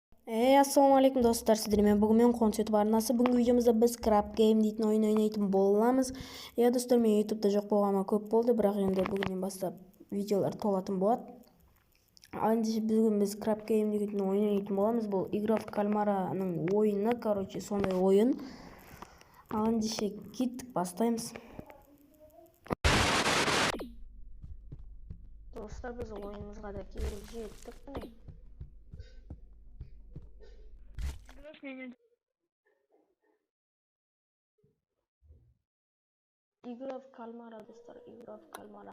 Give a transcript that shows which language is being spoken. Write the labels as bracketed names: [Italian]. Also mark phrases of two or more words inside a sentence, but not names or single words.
[Uzbek] Assalomu alaykum do'stlar, sizlarga bugun men Qonut YouTube arnasi. Bugungi videomizda biz Crab Game degan o'yin o'ynayotgan bo'lamiz. Do'stlar, men YouTube'da yo'q bo'lganim ko'p bo'ldi, biroq endi bugundan boshlab videolar to'latim bo'ladi. Endi bugun biz Crab Game degan o'yin o'ynayotgan bo'lamiz. Bu Игра в кальмараning o'yini, короче, sonday o'yin. Endi ketdik, boshlaymiz. Do'stlar, biz o'yinimizga kelib jetdik. Игра в кальмара do'stlar, Игра в кальмара.